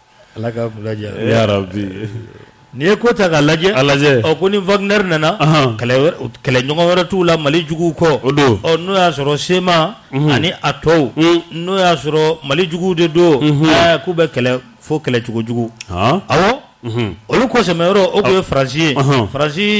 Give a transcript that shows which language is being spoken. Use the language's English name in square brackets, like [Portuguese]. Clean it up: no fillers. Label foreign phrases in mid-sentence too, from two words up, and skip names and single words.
[Bambara] ala ka bulaja [Arabic] يا رب [Bambara] ni ko ta ga lajɛ o ko ni Wagner nana kɛlɛ ɲɔgɔn wɛrɛ t'u la Mali jugu kɔ n'o y'a sɔrɔ Sema ani a tɔw n'o y'a sɔrɔ Mali jugu de don k'u bɛ kɛlɛ fo kɛlɛ cogo jugu awɔ olu ko sɛmɛyɔrɔ o kun ye Faransi ye Faransi